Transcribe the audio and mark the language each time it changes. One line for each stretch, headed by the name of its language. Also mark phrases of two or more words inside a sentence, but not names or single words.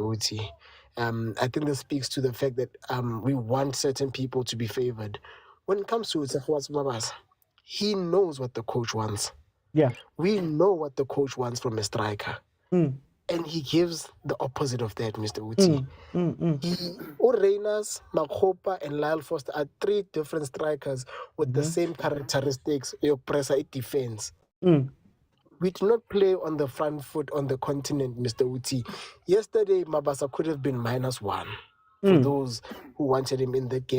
English: Uti, I think this speaks to the fact that we want certain people to be favored. When it comes to Utsehofatso Mabasa, he knows what the coach wants. Yeah, we know what the coach wants from a striker, and he gives the opposite of that, Mr. Uti. Reyners, Makhopa, and Lyle Foster are three different strikers with the same characteristics. Your pressure, defense. We do not play on the front foot on the continent, Mr. Uti. Yesterday, Mabasa could have been -1 for those who wanted him in the game.